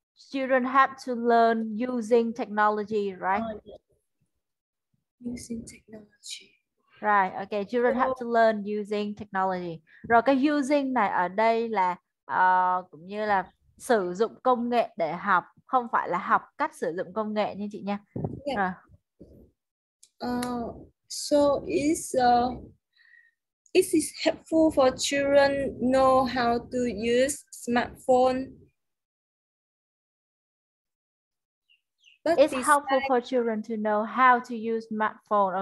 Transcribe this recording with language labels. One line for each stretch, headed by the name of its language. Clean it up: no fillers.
English: Children have to learn using technology, right? Using technology. Right, okay, children have to learn using technology.
Vietnamese: Rồi cái using này ở đây là cũng như là sử dụng công nghệ để học, không phải là học cách sử dụng công nghệ nha chị nha.
English: Yeah. So is it helpful for children know how to use smartphone? But It's helpful for children to know how to use smartphone.